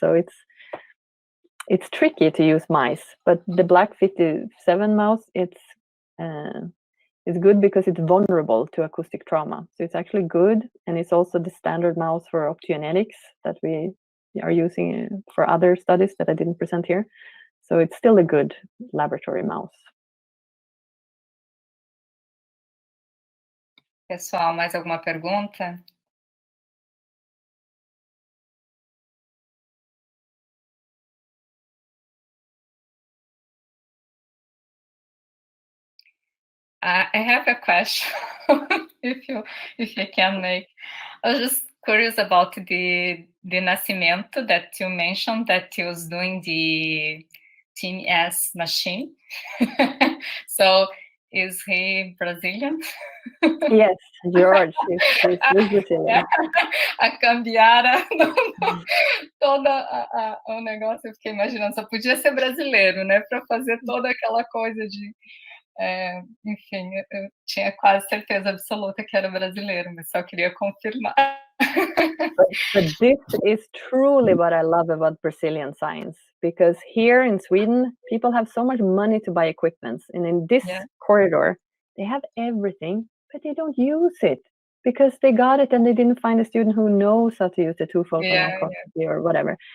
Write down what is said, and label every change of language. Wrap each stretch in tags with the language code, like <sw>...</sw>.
<en>So it's tricky to use mice. But the black 57 mouse, it's good because it's vulnerable to acoustic trauma. So it's actually good, and it's also the standard mouse for optogenetics that we are using for other studies that I didn't present here. So it's still a good laboratory mouse.</en> <pt>Pessoal, mais alguma pergunta?</pt> <en>I have a question, if you can make. I was just curious about the de Nascimento that you mentioned that he was doing the TMS machine. So is he Brazilian? Yes, George is Brazilian.</en> <pt>A cambiara toda o negócio, eu fiquei imaginando, só podia ser brasileiro, né, para fazer toda aquela coisa de, enfim, eu tinha quase certeza absoluta que era brasileiro, mas só queria confirmar.</pt> <en>But this is truly what I love about Brazilian science, because here in Sweden, people have so much money to buy equipment, and in this corridor, they have everything, but they don't use it because they got it and they didn't find a student who knows how to use the two-focal microscopy or whatever.</en>